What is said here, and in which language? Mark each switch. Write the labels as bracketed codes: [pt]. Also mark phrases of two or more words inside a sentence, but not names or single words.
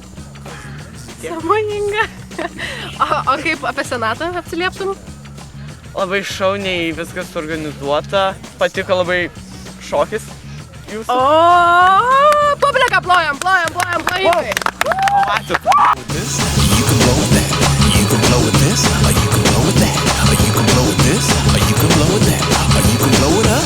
[lt] Sąmoninga. O kaip apie Senatą atsilieptum? Labai šauniai viskas organizuota. Patiko labai šokis jūsų. O, publika, plojam. Plojimai. Ovacijos. [en] You can blow with that, you can blow with this, or you can blow with that, or you can blow with this, or you can blow with that, or you can blow with us.